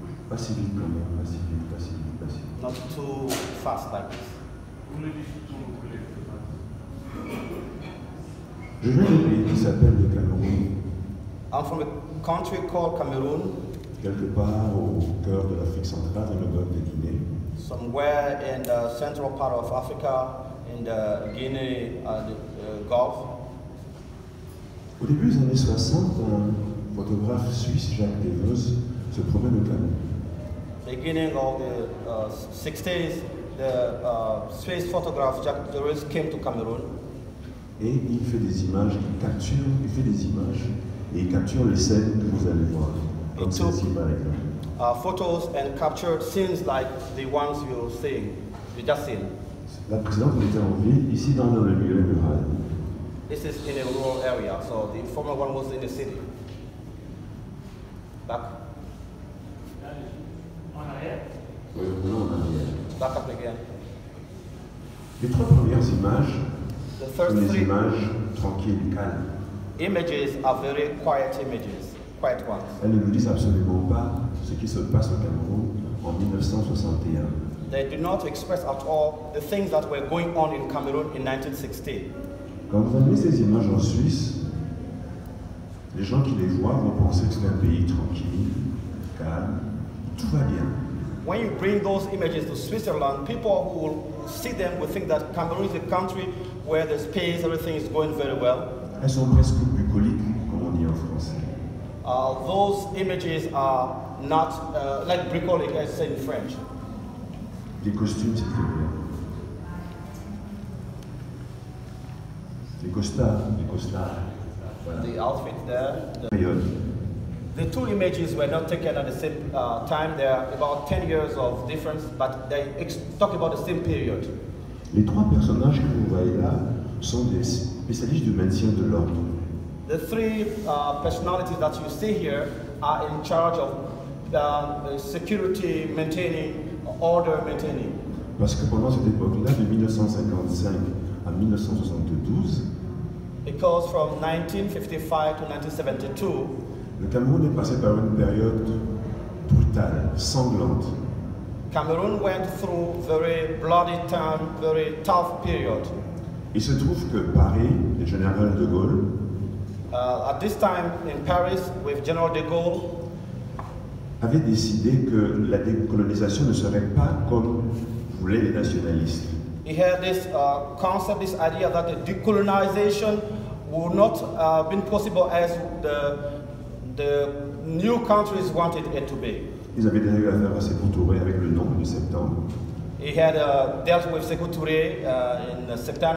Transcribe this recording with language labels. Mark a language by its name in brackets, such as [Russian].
[French] Pas si vite quand même, pas si vite, pas si vite, pas si vite. [English] Not too fast like this. [French] Je viens d'un pays qui s'appelle le Cameroun, [English] I'm from a country called Cameroon, [French] quelque part au cœur de l'Afrique centrale, dans le golfe de Guinée. [English] somewhere in the central part of Africa, in the Guinea Gulf. [French] Au début des années 60, un photographe suisse, Jacques Devos, se promène au Cameroun. [English] Beginning of the 60s, the Swiss photographer Jacques Delors came to Cameroon. [French] Et il fait des images, il fait des images et il capture les scènes que vous allez voir. Comme [English] took [French] celle-ci par exemple. [English] photos and captured scenes like the ones you just seen. [French] La précédente était en ville, ici dans le milieu rural. [English] This is in a rural area, so the former one was in the city. Back. [French] Oui, revenons en arrière. [English] Back up again. [French] Les trois premières images [English] The [French] sont [English] first [French] des [English] three [French] images tranquilles, calmes. [English] images are very quiet images, quiet ones. [French] Elles ne nous disent absolument pas ce qui se passe au Cameroun en 1961. [English] They do not express at all the things that were going on in Cameroon in 1960. [French] Quand vous amenez ces images en Suisse, les gens qui les voient vont penser que c'est un pays tranquille, calme, tout va bien. [English] When you bring those images to Switzerland, people who will see them will think that Cameroon is a country where there's peace, everything is going very well. [French] Elles sont presque bucoliques, comme on dit en français. [English] Those images are not like bucolic, as said in French. [French] Les costumes, c'est très bien. Les costards. Voilà. [English] The outfit there. [French] Période. [English] The two images were not taken at the same time. They are about 10 years of difference, but they talk about the same period. [French] Les trois personnages que vous voyez là sont des spécialistes du maintien de l'ordre. [English] The three personalities that you see here are in charge of security maintaining, order maintaining. [French] Parce que pendant cette époque-là, de 1955 à 1972, [English] Because from 1955 to 1972, [French] le Cameroun est passé par une période brutale, sanglante. [English] Cameroon went through very bloody time, very tough period. [French] Il se trouve que Paris, le général de Gaulle, [English] At this time in Paris, with General de Gaulle, [French] avait décidé que la décolonisation ne serait pas comme voulaient les nationalistes. [English] he had this concept, this idea that the decolonization would not been possible as the new countries wanted it to be. [French] Ils avaient déjà eu affaire à Sékou Touré avec le 9 de septembre. [English] He had dealt with Sékou Touré in September.